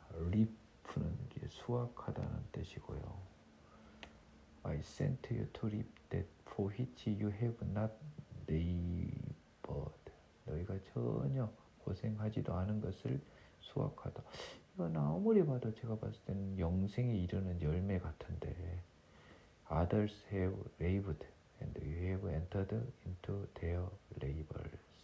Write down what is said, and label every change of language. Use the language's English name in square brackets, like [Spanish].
[Korean] 리프는 이게 수확하다는 뜻이고요. [English] I sent you to reap that for which you have not labored. [Korean] 너희가 전혀 고생하지도 않은 것을 수확하다. 이건 아무리 봐도 제가 봤을 때는 영생에 이르는 열매 같은데 [English] Others have labored and you have entered into their labors.